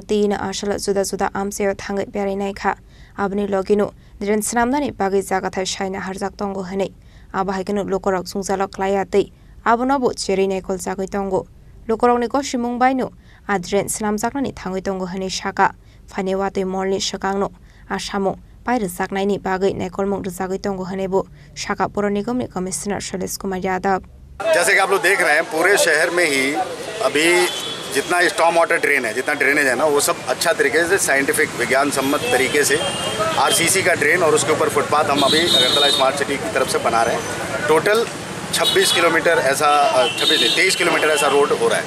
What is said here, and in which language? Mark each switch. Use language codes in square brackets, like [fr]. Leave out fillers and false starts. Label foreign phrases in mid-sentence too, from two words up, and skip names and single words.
[trp] Tina Arshalo Juda Juda Amseo Thangai Berai Naika Abni Loginu Dren Snamdani Bagi Zagathai Shaina Harzak Tongo Hane Abhaikinu Lokorok Zungzalok Layati Abonobo Cheri Nekol Zagoi Tongo Lokorok Neko Shimung Baino Adren Snamzaknani Thangai Tongo Hane Shaka Fanewati Morni Shakangno Ashamo Paira Saknaini Bagai Nekolmong Zagoi Tongo Hanebu Shaka Puro Nigam ni Commissioner Soles Kumar Yadav. [hi] जैसे कि आप लोग देख रहे हैं पूरे शहर में ही अभी जितना [en] storm water drain [hi] है, जितना ड्रेनेज है ना, वो सब अच्छा तरीके से साइंटिफिक विज्ञान सम्मत तरीके से आरसीसी का ड्रेन और उसके ऊपर फुटपाथ हम अभी अगरतला स्मार्ट सिटी की तरफ से बना रहे हैं। टोटल 26 किलोमीटर ऐसा 23 किलोमीटर ऐसा रोड हो रहा है।